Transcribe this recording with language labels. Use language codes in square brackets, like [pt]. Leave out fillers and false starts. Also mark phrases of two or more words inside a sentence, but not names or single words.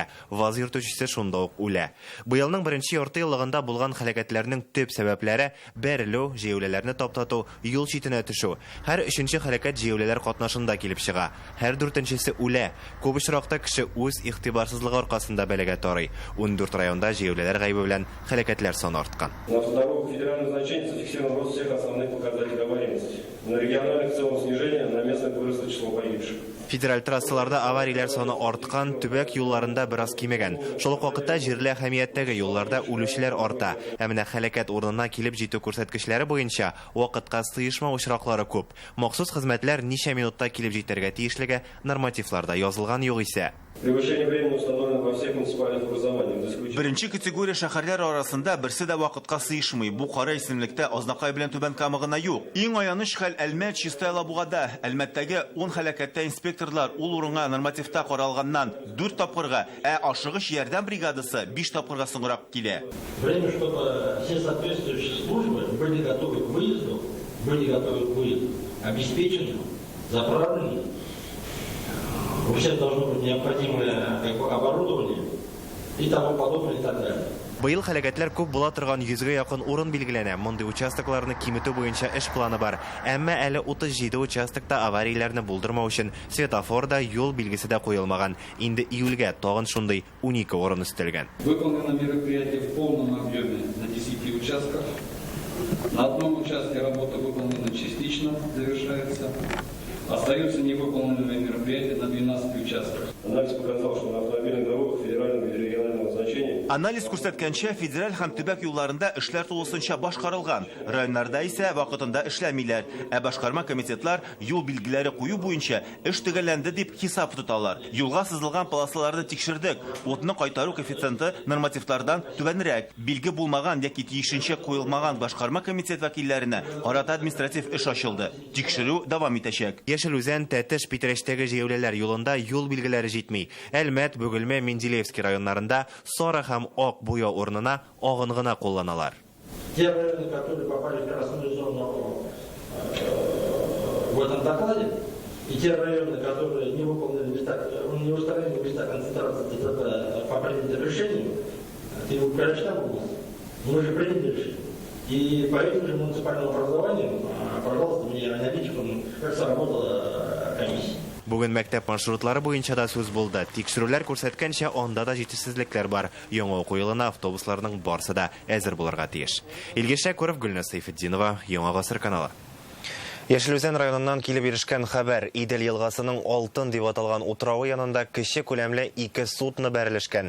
[tt] ВАЗ йөртүчесе шунда ук үлә. Быелның беренче ярты еллыгында булган хәлакәтләрнең төп сәбәпләре бәрелү, җәяүләләрне таптату, юл читенә төшү. Һәр 3нче хәлакәт җәяүләләр катнашында килеп чыга. Һәр 4нчесе үлә. Күп очракта кеше үз игътибарсызлыгы аркасында бәләгә тарый. 14 районда җәяүләләр гаебе белән хәлакәтләр саны арткан. [ru] На автодорогах федерального значения зафиксирован рост всех основных показателей аварийности. На региональных в целом снижение, на местных выросло число погибших. [tt] Федераль трассаларда аварияләр саны арткан, төбәк юлларында бераз кимәгән. Шул ук вакытта җирле әһәмияттәге юлларда үлүчеләр арта. Ә менә хәлакәт урынына килеп җитү күрсәткечләре буенча вакытка сыешма очраклары күп. Махсус хезмәтләр ничә минутта килеп җитәргә тиешлеге нормативларда язылган юк исә. [ru] Превышение времени установлено во всех муниципальных образованиях. [tt] Беренче категория шәһәрләр арасында берсе дә вакытка сыешмый. Бу кара исемлектә Азнакай белән Түбән Кама гына юк. Иң аяныч хәл Әлмәт, Чистая Лабугада. Әлмәттәге 10 хәлакәттә инспекторлар ул урынга нормативта каралганнан 4 тапкырга, ә ашыгыч ярдәм бригадасы 5 тапкырга соңрак килә. [ru] Время, чтобы все соответствующие службы были готовы к выезду, обеспечены, заправлены. У всех должно быть необходимое оборудование и тому подобное и так далее. [tt] Быел хәлакәтләр күп була торган 100-гә якын урын билгеләнә. Мондый участокларны киметү буенча эш планы бар. Әмма әле 37 участокта аварияләрне булдырмау өчен светофорда юл билгесе дә куелмаган. Инде июльгә тагын шундый 12 урын өстәлгән. [ru] Выполнено мероприятие в полном объеме на 10 участках. На одном участке работа выполнена частично, завершается. Остаются невыполненные мероприятия на 12 участках. Анализ показал, что на автомобильных дорогах федерального и регионального значения [tt] Анализ күрсәткәнчә федераль һәм төбәк юлларында эшләр тулысынча башкарылган. Районнарда исә вакытында эшләмиләр. Ә башкарма комитетлар юл билгеләре кую буенча эш төгәлләнде дип хисап тоталар. Юлга сызылган полосаларны тикшердек. Утны кайтару коэффициенты нормативлардан түбәнрәк. Билге булмаган яки тиешенчә куелмаган башкарма комитет вәкилләренә карата административ эш ачылды. Тикшерү дәвам итәчәк. Яшел Үзән, Тәтеш, Питрәштәге җәяүләләр юлында юл билгеләре җитми. Әлмәт, Бөгелмә, Менделеевский районнарында сары һәм ак буяу урынына агын гына кулланалар. [ru] Те районы, которые попали в красную зону в этом докладе, и те районы, которые не устранили места концентрации ДТП по принятому решению, ты его прочитал, мы же приняли решение. И по этим же муниципальным образованиям, пожалуйста, мне аналитикам, как сработала комиссия. [tt] Бүген мәктәп маршрутлары буенча да сүз булды. Тикшерүләр күрсәткәнчә, анда да җитешсезлекләр бар. Яңа уку елына автобусларның барысы да әзер булырга тиеш. Илгиз Шәкүров, Гөлназ Сайфетдинова, Яңа Гасыр каналы. Яшелүзән районыннан килеп ирешкән хәбәр: Идел елгасының алтын дип аталган утрауы янында кече күләмле 2 судно бәрелешкән.